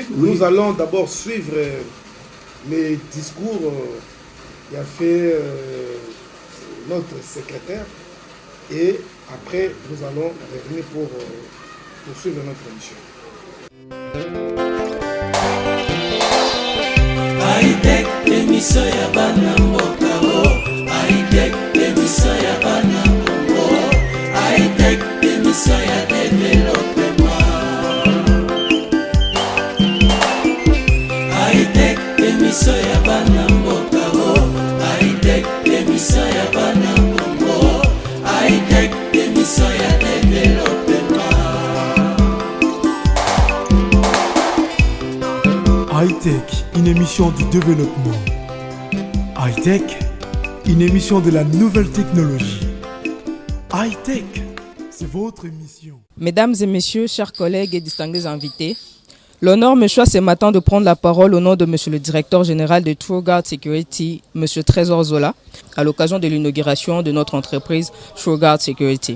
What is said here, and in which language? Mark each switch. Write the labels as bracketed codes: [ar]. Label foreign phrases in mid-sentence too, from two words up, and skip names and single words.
[fr] Nous allons d'abord suivre les discours qu'a fait notre secrétaire et après nous allons revenir pour poursuivre notre émission. [ln] High-tech, émission ya bana mboka. High-tech, émission ya bana Congo. High-tech, émission ya développement. High-tech, émission ya bana mboka. High-tech, émission ya bana Congo. High-tech, émission ya développement. [fr] High-Tech, une émission du développement. High-Tech, une émission de la nouvelle technologie. High-Tech, c'est votre émission. Mesdames et messieurs, chers collègues et distingués invités, l'honneur me choisit ce matin de prendre la parole au nom de monsieur le directeur général de TrueGuard Security, monsieur Trésor Zola, à l'occasion de l'inauguration de notre entreprise TrueGuard Security.